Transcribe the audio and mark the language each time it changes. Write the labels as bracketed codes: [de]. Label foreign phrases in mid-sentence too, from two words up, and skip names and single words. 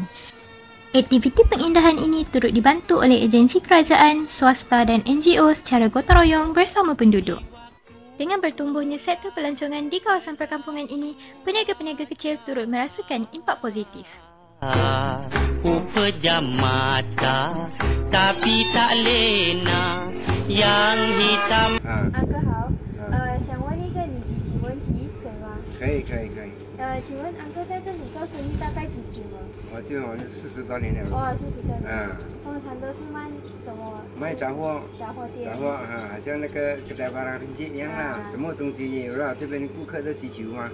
[ms] Aktiviti pengindahan ini turut dibantu oleh agensi kerajaan, swasta dan NGO secara gotong royong bersama penduduk. Dengan bertumbuhnya sektor pelancongan di kawasan perkampungan ini, peniaga-peniaga kecil turut merasakan impak positif. Ku pejam mata tapi tak lena yang hitam. [zh] 阿哥好，想问一下你几题问题，可以吗？可以。请问阿哥在这里做生意大概几久了？我就40多年了。哦，40多年。通常都是卖什么？卖杂货。杂货店。好像那个跟台巴拉林街一样啦，什么东西也有了，这边顾客的需求嘛。